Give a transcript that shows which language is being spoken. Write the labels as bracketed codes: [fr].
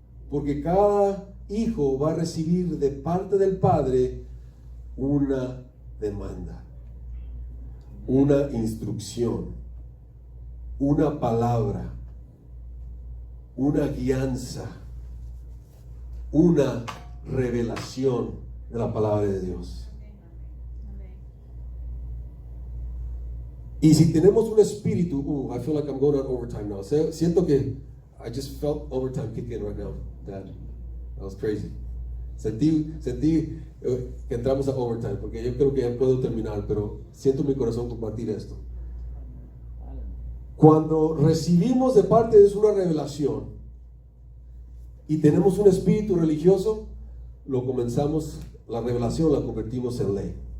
[es] Porque cada hijo va a recibir de parte del Padre una demanda, una instrucción, una palabra, una guianza, una revelación de la palabra de Dios. Y si tenemos un espíritu, [en] I feel like I'm going on overtime now. [es] Siento que [en] I just felt overtime kick in right now, Dad. That was crazy. [es] Sentí que entramos a overtime, porque yo creo que ya puedo terminar, pero siento en mi corazón compartir esto. Cuando recibimos de parte de Dios una revelación y tenemos un espíritu religioso, la revelación la convertimos en ley.